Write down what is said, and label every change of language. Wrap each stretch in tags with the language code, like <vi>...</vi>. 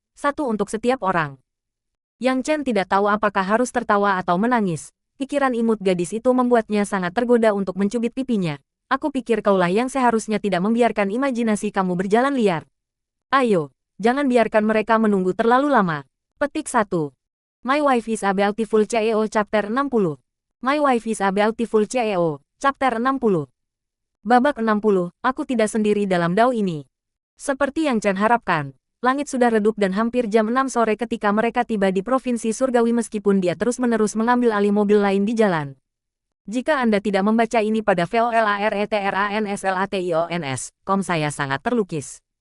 <id>Satu untuk setiap orang. Yang Chen tidak tahu apakah harus tertawa atau menangis. Pikiran imut gadis itu membuatnya sangat tergoda untuk mencubit pipinya. Aku pikir kaulah yang seharusnya tidak membiarkan imajinasi kamu berjalan liar. Ayo, jangan biarkan mereka menunggu terlalu lama. Petik 1.</id> <en>My Wife is a Beautiful CEO Chapter 60. My Wife is a Beautiful CEO, Chapter 60.</en> <id>Babak 60, aku tidak sendiri dalam dao ini. Seperti yang Chen harapkan. Langit sudah redup dan hampir jam 6 sore ketika mereka tiba di Provinsi Surgawi meskipun dia terus-menerus mengambil alih mobil lain di jalan. Jika Anda tidak membaca ini pada VOLARETRANSLATIONS.com saya sangat terlukis.</id>